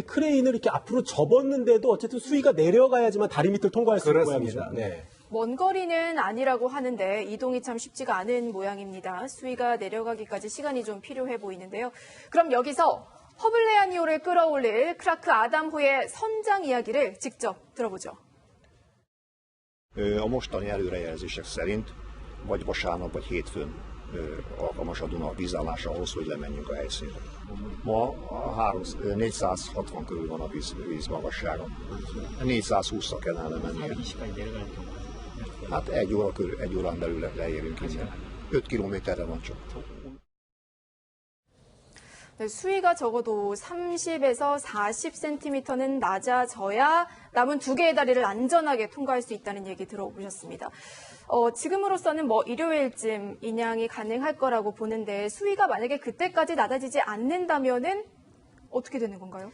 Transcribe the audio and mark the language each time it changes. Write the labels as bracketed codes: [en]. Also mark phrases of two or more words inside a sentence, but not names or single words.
[ko] 저렇게 크레인을 이렇게 앞으로 접었는데도 어쨌든 수위가 내려가야지만 다리 밑을 통과할 수 있는 모양이죠. 네. 먼 거리는 아니라고 하는데 이동이 참 쉽지가 않은 모양입니다. 수위가 내려가기까지 시간이 좀 필요해 보이는데요. 그럼 여기서 허블레아니호를 끌어올릴 크라크 아담호의 선장 이야기를 직접 들어보죠. [hu] A mostani előrejelzések szerint vagy vasárnap, vagy hétfőn alkalmas a Duna vízállása ahhoz, hogy lemenjünk a helyszínre. Ma 460 körül van a víz magassága. 420-ra kellene lemennie. Hát egy órán belül leérünk innen. 5 kilométerre van csak. [ko] 네, 수위가 적어도 30에서 40cm는 낮아져야 남은 2개의 다리를 안전하게 통과할 수 있다는 얘기 들어보셨습니다. 지금으로서는 일요일쯤 인양이 가능할 거라고 보는데 수위가 만약에 그때까지 낮아지지 않는다면은 어떻게 되는 건가요?